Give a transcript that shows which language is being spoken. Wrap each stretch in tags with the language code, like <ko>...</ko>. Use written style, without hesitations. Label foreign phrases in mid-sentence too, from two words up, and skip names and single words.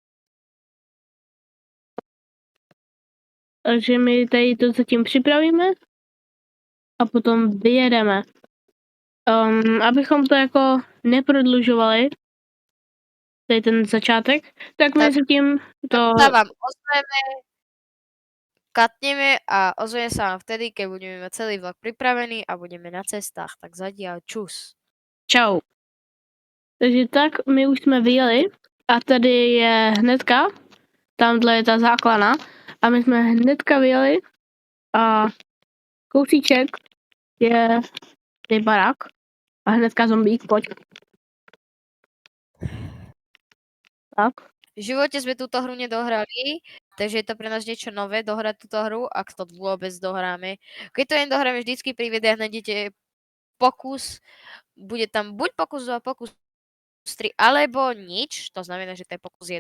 <cs>Takže my tady to zatím připravíme a potom vyjedeme. Abychom to jako neprodlužovali, tady ten začátek, tak my zatím to...</cs> <sk>Sa vám ozveme, katneme a ozveme sa vám vtedy, keď budeme mať celý vlog pripravený a budeme na cestách. Tak zatiaľ čus. Čau. Takže tak,</sk> <cs>my už jsme vyjeli a tady je hnedka, tamhle je ta základna a my jsme hnedka vyjeli a kousíček je barák a hnedka zombík, pojď. Tak.</cs> <sk>V živote sme túto hru nedohrali, takže je to pre nás niečo nové dohrať túto hru, ak to vôbec dohráme. Keď to jen dohráme, vždycky pri videách nájdete pokus, bude tam buď pokus 2, pokus 3, alebo nič, to znamená, že to je pokus 1.</sk>